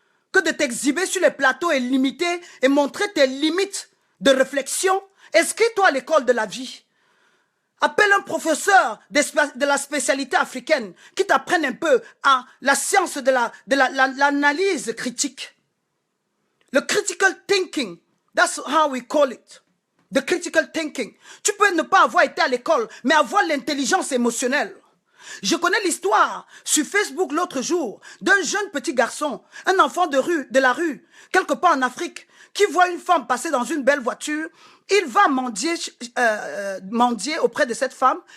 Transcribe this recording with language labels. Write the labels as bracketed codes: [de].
[fr] Que de t'exhiber sur les plateaux et limiter et montrer tes limites de réflexion. Inscris-toi à l'école de la vie. Appelle un professeur de la spécialité africaine qui t'apprenne un peu à la science de l'analyse critique. [en] Le critical thinking, that's how we call it. The critical thinking. [fr] Tu peux ne pas avoir été à l'école, mais avoir l'intelligence émotionnelle. Je connais l'histoire sur Facebook l'autre jour d'un jeune petit garçon, un enfant de la rue, quelque part en Afrique, qui voit une femme passer dans une belle voiture. Il va mendier auprès de cette femme.